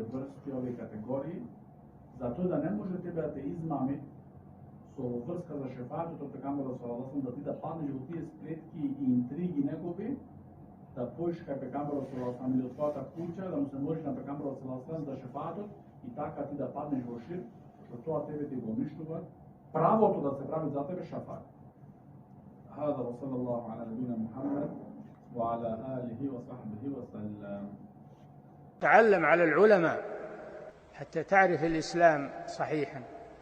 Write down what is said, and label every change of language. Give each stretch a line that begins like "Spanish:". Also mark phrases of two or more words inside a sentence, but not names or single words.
Macedonian: врсти, овие категории, затоа да не може тебе да те измами со врска за шефатот од пекамберот
Arabic: صلى الله عليه
Macedonian: да ти да паднеш во тие сплетки и интриги негови, да поиш кај пекамберот
Arabic: صلى الله عليه
Macedonian: или од твојата куќа, да му се можеш на пекамберот
Arabic: صلى الله عليه
Macedonian: за шефатот и така ти да паднеш во ширк, што тоа тебе ти го уништува правото да се прави за тебе шефат.
Arabic: هذا وصلى الله على نبينا محمد وعلى آله وصحبه وسلم. تعلم على العلماء حتى تعرف الإسلام صحيحا.